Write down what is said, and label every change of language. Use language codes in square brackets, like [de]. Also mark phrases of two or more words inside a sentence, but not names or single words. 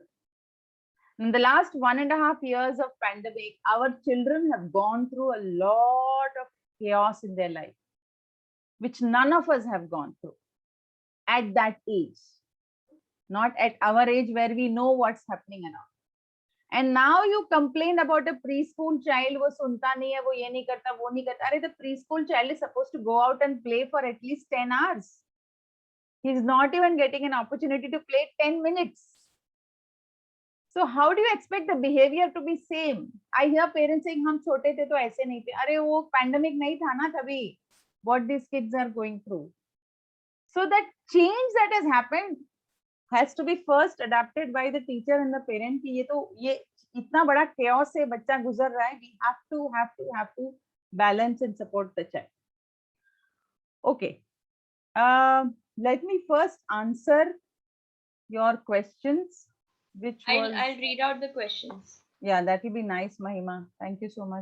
[en] In the last 1.5 years of pandemic, our children have gone through a lot of chaos in their life, which none of us have gone through at that age, not at our age where we know what's happening and all. And now you complain about a preschool child, [hi] वो सुनता नहीं है, वो ये नहीं करता, वो नहीं करता. Arey, [en] the preschool child is supposed to go out and play for at least 10 hours. He's not even getting an opportunity to play 10 minutes. So how do you expect the behavior to be same? I hear parents saying, [hi] "हम छोटे थे तो ऐसे नहीं थे." अरे, वो pandemic नहीं था ना तभी. [en] What these kids are going through. So that change that has happened has to be first adapted by the teacher and the parent. [hi] ये इतना बड़ा chaos से बच्चा गुजर रहा है. [en] We have to balance and support the child. Okay. Let me first answer your questions, which was. I'll read out the questions. Yeah, that will be nice, Mahima. Thank you so much.